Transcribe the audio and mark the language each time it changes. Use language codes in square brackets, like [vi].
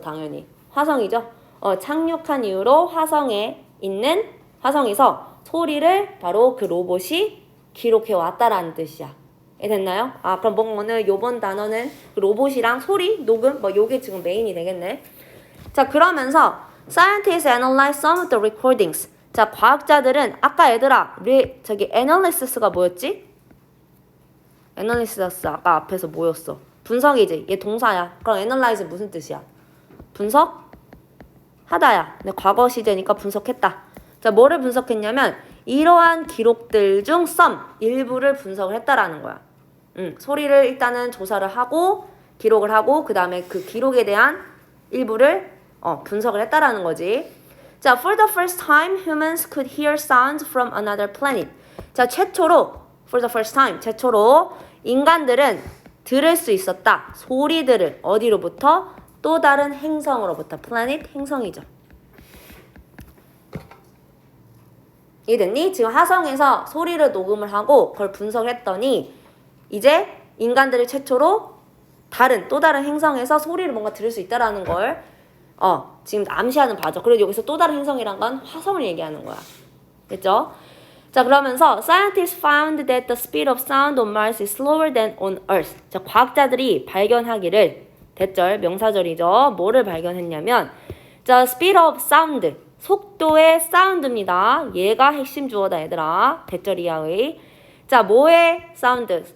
[ko] 당연히 화성이죠. 착륙한 이후로 화성에 있는, 화성에서 소리를 바로 그 로봇이 기록해 왔다라는 뜻이야. 됐나요? 아, 그럼 뭐 오늘 요번 단어는 그 로봇이랑 소리, 녹음, 뭐 요게 지금 메인이 되겠네. [en] 자, 그러면서 scientists analyze some of the recordings. [ko] 자, 과학자들은 아까 얘들아 저기 analysis가 뭐였지? analysis 아까 앞에서 뭐였어? 분석이지. 얘 동사야. 그럼 analyze 무슨 뜻이야? 분석하다야. 근데 과거 시제니까 분석했다. 자, 뭐를 분석했냐면 이러한 기록들 중 some 일부를 분석을 했다라는 거야. 소리를 일단은 조사를 하고 기록을 하고 그 다음에 그 기록에 대한 일부를 분석을 했다라는 거지. [en] 자, for the first time humans could hear sounds from another planet. [ko] 자, [en] for the first time [ko] 최초로 인간들은 들을 수 있었다. 소리들을 어디로부터? 또 다른 행성으로부터. planet 행성이죠. 이해됐니? 지금 화성에서 소리를 녹음을 하고 그걸 분석을 했더니 이제 인간들이 최초로 또 다른 행성에서 소리를 뭔가 들을 수 있다라는 걸 지금 암시하는 바죠. 그리고 여기서 또 다른 행성이란 건 화성을 얘기하는 거야. 됐죠? [en] 자, 그러면서 scientists found that the speed of sound on Mars is slower than on Earth. [ko] 자, 과학자들이 발견하기를 대절 명사절이죠. 뭐를 발견했냐면 자, [en] speed of sound [ko] 속도의 사운드입니다. 얘가 핵심 주어다 얘들아. 대절 이하의. 자, 뭐의 사운드?